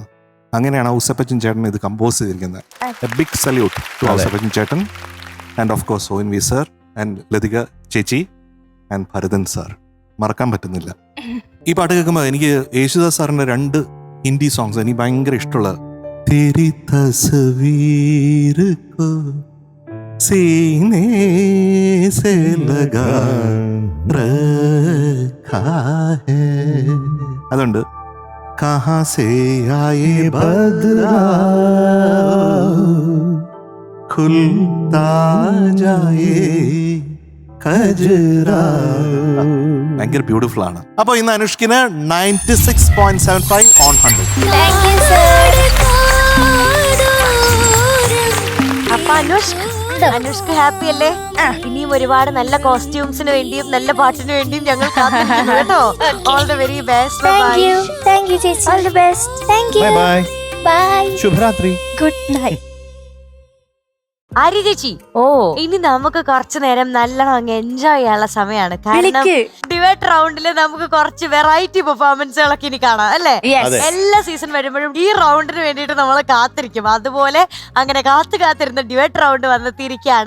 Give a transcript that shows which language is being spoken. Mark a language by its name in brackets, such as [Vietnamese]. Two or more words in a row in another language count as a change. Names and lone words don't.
[Malayalam] അങ്ങനെയാണ് ഔസേപ്പച്ചൻ ചേട്ടൻ ഇത് കമ്പോസ് ചെയ്തിരിക്കുന്നത്. [English] a big salute to [Malayalam] ഔസേപ്പച്ചൻ ചേട്ടൻ [English] and of course [Malayalam] ONV സർ ആൻഡ് ലതിക ചേച്ചി ആൻഡ് ഭരതൻ സാർ. മറക്കാൻ പറ്റുന്നില്ല. ഈ പാട്ട് കേൾക്കുമ്പോൾ എനിക്ക് യേശുദാസ് സാറിന്റെ 2 ഹിന്ദി സോങ്സ് എനിക്ക് ഭയങ്കര ഇഷ്ടമുള്ള. [Hindi] तेरी तस्वीर को सीने से लगा रखा है. [Malayalam] അതുണ്ട്. [Hindi] कहाँ से आए बदरा खुलता जाए കജറാ. [Malayalam] ഭയങ്കര ബ്യൂട്ടിഫുൾ ആണ്. അപ്പൊ ഇന്ന് അനുഷ്കിന് 96.75 on 100. [English] Thank you, sir. [Malayalam] അപ്പൊ അനുഷ്ക ഹാപ്പി അല്ലേ? ഇനിയും ഒരുപാട് നല്ല കോസ്റ്റ്യൂംസിന് വേണ്ടിയും നല്ല പാട്ടിന് വേണ്ടിയും ഞങ്ങൾ കാത്തിരിക്കുന്നു കേട്ടോ. [English] all the very best. Thank you, ചേച്ചി. All the best. Thank you. [Malayalam] ബൈ Bye. ശുഭരാത്രി. [English] Good night. [Malayalam] ആര്യ ചേച്ചി, ഓ ഇനി നമുക്ക് കുറച്ചു നേരം നല്ലോണം അങ്ങ് എൻജോയ് ചെയ്യാനുള്ള സമയമാണ്. കാരണം ഡിബേറ്റ് റൗണ്ടില് നമുക്ക് കുറച്ച് വെറൈറ്റി പെർഫോമൻസുകളൊക്കെ ഇനി കാണാം അല്ലേ? അതെ. എല്ലാ സീസൺ വരുമ്പോഴും ഈ റൗണ്ടിന് വേണ്ടിയിട്ട് നമ്മൾ കാത്തിരിക്കും. അതുപോലെ അങ്ങനെ കാത്തിരുന്ന ഡിബേറ്റ് റൗണ്ട് വന്നെത്തിയിരിക്കുകയാണ്.